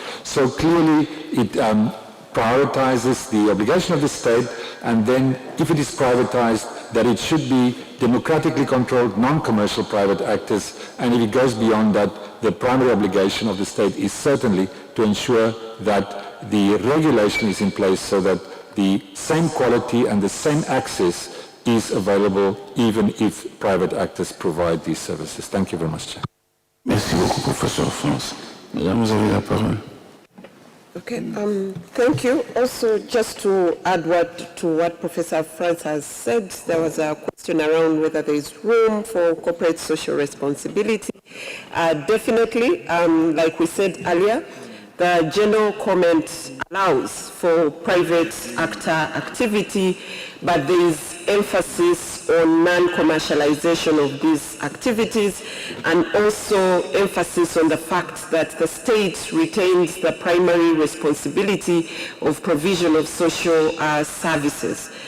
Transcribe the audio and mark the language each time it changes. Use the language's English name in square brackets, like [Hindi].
[English] So clearly it prioritizes the obligation of the state, and then if it is privatized, that it should be democratically controlled non-commercial private actors, and if it goes beyond that, the primary obligation of the state is certainly to ensure that the regulation is in place so that the same quality and the same access is available even if private actors provide these services. Thank you very much, Chair. [French] Merci beaucoup, Professeur France. Madame, vous avez la parole. [English] Okay, thank you. Also, just to add to what Professor France has said, there was a question around whether there is room for corporate social responsibility. Definitely, like we said earlier, the general comment allows for private actor activity, but there is emphasis on non-commercialization of these activities, and also emphasis on the fact that the state retains the primary responsibility of provision of social services.